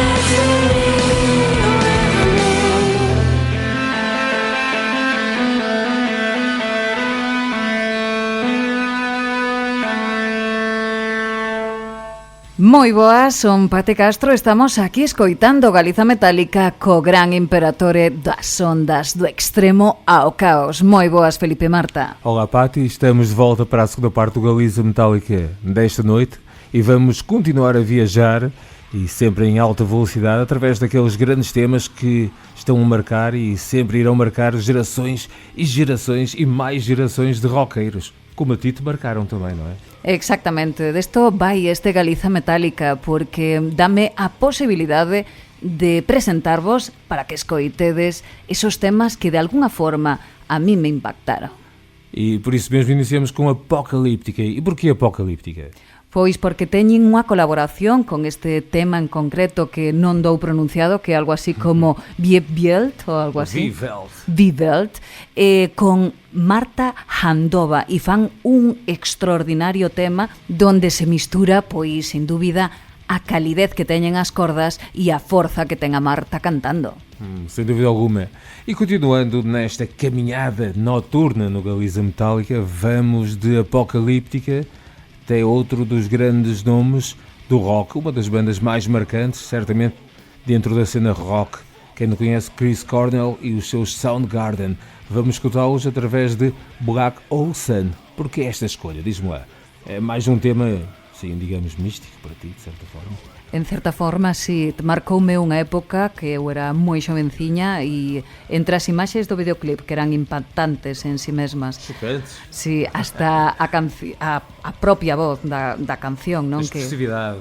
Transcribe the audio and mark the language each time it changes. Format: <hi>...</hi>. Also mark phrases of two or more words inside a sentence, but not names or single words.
<gl>Moi boas, son Pate Castro, estamos aquí escoitando Galiza Metálica co gran imperatore das ondas do extremo ao caos. Moi boas, Felipe Marta.</gl> <pt>Olá, Pati, estamos de volta para a segunda parte do Galiza Metálica desta noite e vamos continuar a viajar e sempre em alta velocidade através daqueles grandes temas que estão a marcar e sempre irão marcar gerações e gerações e mais gerações de roqueiros, como a ti te marcaram também, não é? Exactamente,</pt> <gl>desto vai este Galiza Metálica porque dame a posibilidade de presentarvos para que escoitedes esos temas que de alguna forma a mí me impactaron.</gl> <pt>E por isso mesmo iniciamos com Apocalíptica. E porquê Apocalíptica?</pt> <gl>Pois porque teñen unha colaboración con este tema en concreto que non dou pronunciado, que é algo así como Vievelt ou algo así. Vievelt, con Marta Handova e fan un extraordinario tema donde se mistura, pois, sin dúbida, a calidez que teñen as cordas e a forza que ten a Marta cantando.</gl> <pt>Sem dúvida alguma. E continuando nesta caminhada noturna no Galiza Metálica, vamos de Apocalíptica até outro dos grandes nomes do rock, uma das bandas mais marcantes, certamente, dentro da cena rock. Quem não conhece Chris Cornell e os seus Soundgarden, vamos escutá-los através de Black Hole Sun. Porquê esta escolha? Diz-me lá. É mais um tema, sim, digamos, místico para ti, de certa forma?</pt> <gl>En certa forma, sí, marcoume unha época que eu era moi xovenciña e entre as imaxes do videoclip que eran impactantes en si mesmas.</gl> <pt>Chocantes.</pt> <gl>Sí, hasta a propia voz da canción, non? Expresividade,</gl>